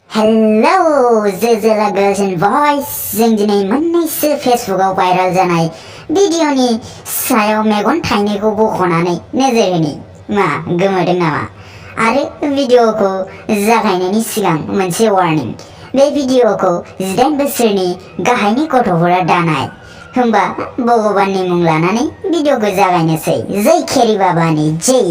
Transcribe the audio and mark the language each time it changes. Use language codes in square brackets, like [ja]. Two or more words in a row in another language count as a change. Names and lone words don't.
[en] Hello, Zizilla girls and boys. [brx] जों दिनै मोननैसो फेसबुकआव भाइरेल जानाय भिडिअनि सायाव मेगन थाइनैखौ बख'नानै नोजोर होनि मा गोमोदों नामा? आरो भिडिअखौ जागायनायनि सिगां मोनसे वार्निं। बे भिडिअखौ 18 बोसोरनि गाहायनि गथ'फोरा दानाय। होमबा भगवाननि मुं लानानै भिडिअखौ जागायनोसै। जय खेरी बाबानि जय।